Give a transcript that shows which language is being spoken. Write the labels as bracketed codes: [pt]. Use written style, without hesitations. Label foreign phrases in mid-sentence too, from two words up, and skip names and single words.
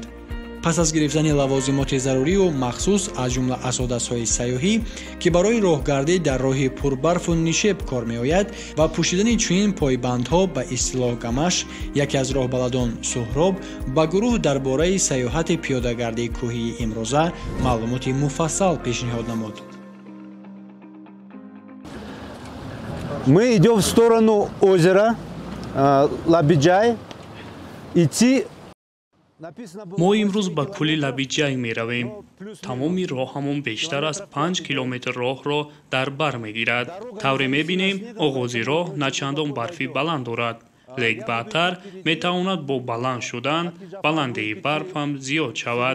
[tg] пас аз гирифтани лавозимоти зарурию махсус аз ҷумла асодасҳои сайёҳӣ ки барои роҳгардӣ дар роҳи пурбарфу нишеб кор меояд ва пӯшидани чунин пойбандҳо ба истилоҳ гамаш, яке аз роҳбаладон Суҳроб ба гурӯҳ дар бораи сайёҳати пиёдагардии кӯҳии имрӯза маълумоти муфассал пешниҳод намуд. [ru] Мы идем в сторону озера Лабиҷай. [tg] мо имрӯз ба кӯли лаби ҷай меравем. тамоми роҳамон бештар аз 5 километр роҳро дар бар мегирад. тавре мебинем оғози роҳ на чандон барфи баланд дорад, лек баъдтар метавонад бо баланд шудан баландии барф ҳам зиёд шавад.